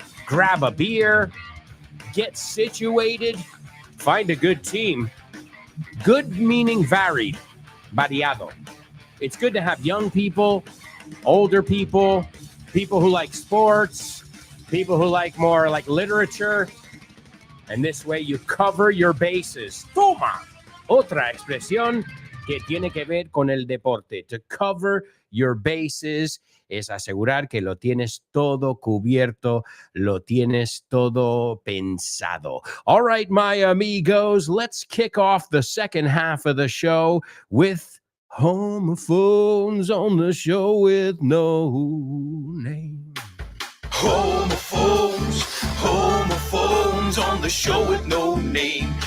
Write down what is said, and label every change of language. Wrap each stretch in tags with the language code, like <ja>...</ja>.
<en>Grab a beer, get situated, find a good team. Good meaning varied, variado. It's good to have young people, older people, people who like sports, people who like more like literature. And this way you cover your bases.</en> <es>Toma! Otra expresión que tiene que ver con el deporte.</es> <en>To cover your bases</en> <es>es asegurar que lo tienes todo cubierto, lo tienes todo pensado.</es> <en>All right, my amigos, let's kick off the second half of the show with homophones on the show with no name. Homophones on the show with no name.</en>